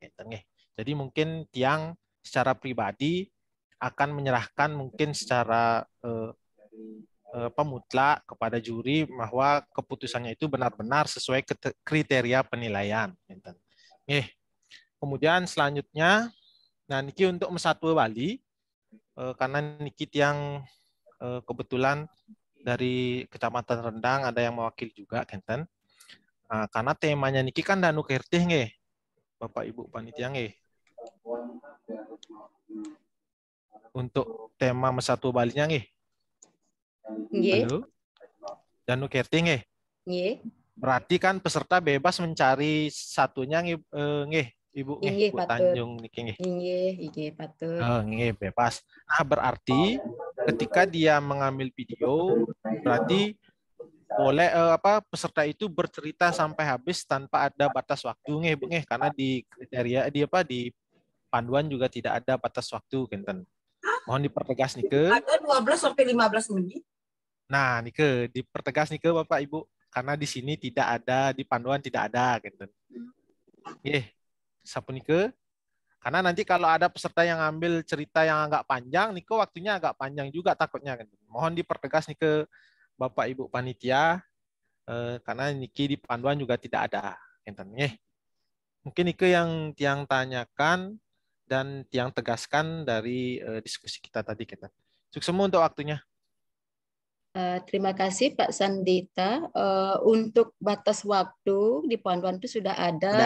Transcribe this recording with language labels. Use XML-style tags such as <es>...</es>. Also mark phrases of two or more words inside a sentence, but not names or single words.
<id>Jadi mungkin tiang secara pribadi akan menyerahkan mungkin secara mutlak kepada juri bahwa keputusannya itu benar-benar sesuai kriteria penilaian. Kemudian selanjutnya, niki untuk Mesatwa Bali, karena</id> <ban>niki tiang</ban> <id>kebetulan dari Kecamatan Rendang ada yang mewakili juga Kenten. Nah, karena temanya niki kan danu kerteh nggih. Bapak Ibu panitia nggih. Untuk tema Mesatu Balinya nggih. Nggih. Halo. Danu kerteh nggih. Nggih. Berarti kan peserta bebas mencari satunya nggih, Ibu nggih, Nggih, Bu patut.</id> <ban>Tanjung niki nggih. Nggih, patut.</ban> <id>Nggih, bebas. Nah, berarti ketika dia mengambil video, berarti boleh peserta itu bercerita sampai habis tanpa ada batas waktu nggih, Bu nggih, karena di kriteria di panduan juga tidak ada batas waktu genten. Mohon dipertegas nike. Ada 12 sampai 15 menit. Nah, nike dipertegas nike Bapak Ibu, karena di sini tidak ada, di panduan tidak ada genten.</id> <ban>Nggih. Sapunike.</ban> <id>Karena nanti kalau ada peserta yang ambil cerita yang agak panjang, nike waktunya agak panjang juga takutnya genten. Mohon dipertegas nike Bapak Ibu panitia, karena niki di panduan juga tidak ada genten nggih. Mungkin nike yang tiang tanyakan dan tiang tegaskan dari diskusi kita tadi kita. Sukses untuk waktunya. Terima kasih Pak Sandita. Untuk batas waktu di panduan itu sudah ada,</id>